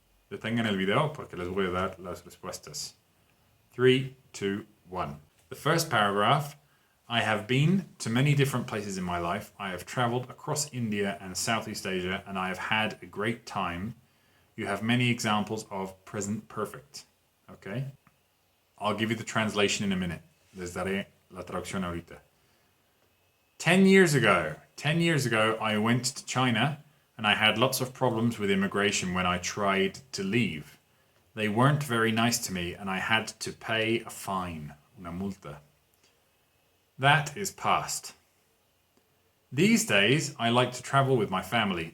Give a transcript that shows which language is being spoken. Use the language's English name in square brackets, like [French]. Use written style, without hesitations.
[Spanish] Detengan el video porque les voy a dar las respuestas. 3, 2, 1. [English] The first paragraph, I have been to many different places in my life. I have traveled across India and Southeast Asia, and I have had a great time. You have many examples of present perfect. Okay? I'll give you the translation in a minute. [Spanish] Les daré la traducción ahorita. [English] 10 years ago, I went to China, and I had lots of problems with immigration when I tried to leave. They weren't very nice to me, and I had to pay a fine, una multa. That is past. These days, I like to travel with my family.